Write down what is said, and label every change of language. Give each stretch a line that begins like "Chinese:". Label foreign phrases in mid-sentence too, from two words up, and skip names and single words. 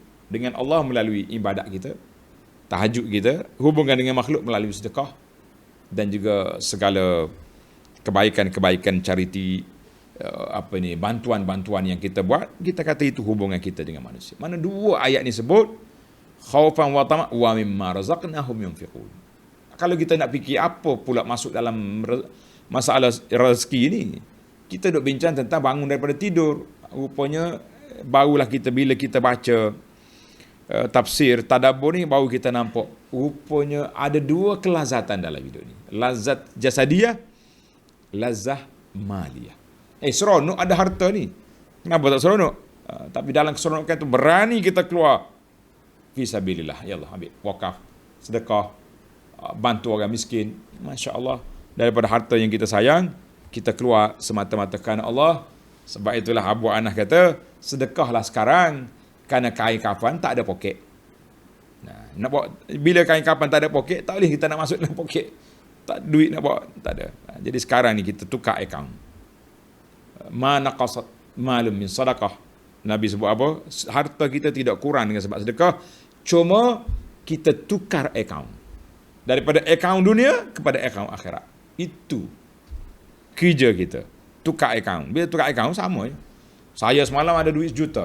Malay: Dengan Allah melalui ibadat kita, tahajud kita, hubungan dengan makhluk melalui sedekah dan juga segala kebaikan-kebaikan charity, bantuan-bantuan yang kita buat. Kita kata itu hubungan kita dengan manusia. Mana 2 ayat ni sebut
Arabic: خوفا وطمعا ومما رزقناهم ينفقون.
Malay: Kalau kita nak fikir apa pula masuk dalam masalah rezeki ni, kita duk bincang tentang bangun daripada tidur. Rupanya barulah kita, bila kita baca tafsir tadabbur ni, baru kita nampak rupanya ada 2 kelazatan dalam hidup ni. Lazat jasadiyah, lazah maliyah. Seronok ada harta ni. Kenapa tak seronok? Tapi dalam keseronokan tu berani kita keluar
Arabic: في سبيل الله. يا الله,
Malay: ambil wakaf, sedekah, bantu orang miskin.
Arabic: ما شاء الله,
Malay: daripada harta yang kita sayang, kita keluar semata-mata kerana Allah. Sebab itulah Abu Anas kata, sedekahlah sekarang, kerana kain kafan tak ada poket. Nak bawa, bila kain kafan tak ada poket, tak boleh kita nak masuk dalam poket. Tak duit nak bawa, tak ada. Jadi sekarang ni kita tukar akaun.
Arabic: ما نقصت مال من صدقة.
Malay: Nabi sebut apa? Harta kita tidak kurang dengan sebab sedekah. Cuma kita tukar akaun. Daripada akaun dunia kepada akaun akhirat. Itu kerja kita. Tukar akaun. Bila tukar akaun sama je. Saya semalam ada duit 1 juta.